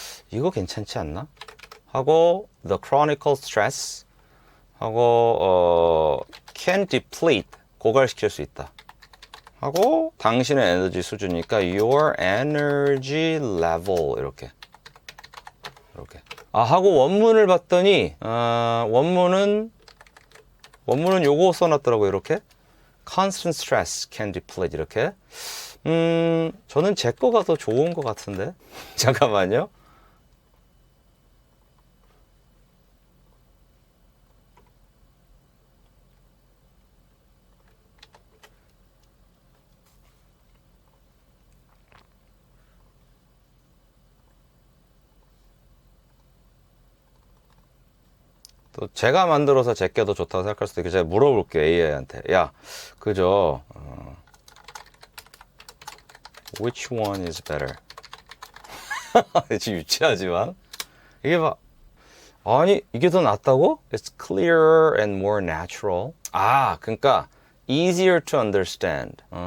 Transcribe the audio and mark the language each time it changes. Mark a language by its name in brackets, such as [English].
[Korean] 이거 괜찮지 않나? 하고 [English] the chronicle stress [Korean] 하고 [English] can deplete [Korean] 고갈시킬 수 있다 하고 당신의 에너지 수준이니까 [English] your energy level [Korean] 이렇게 하고 원문을 봤더니 원문은 요거 써놨더라고요. [English] 이렇게 constant stress can deplete 이렇게. [Korean] 저는 제 거가 더 좋은 것 같은데 잠깐만요. 또 제가 만들어서 제게 더 좋다고 생각할 수도 있고, 제가 물어볼게요. AI한테. 야, 그죠? [English] Which one is better? [Korean] 지금 유치하지만 이게 막 아니 이게 더 낫다고? [English] It's clearer and more natural. [Korean] 그러니까 [English] easier to understand.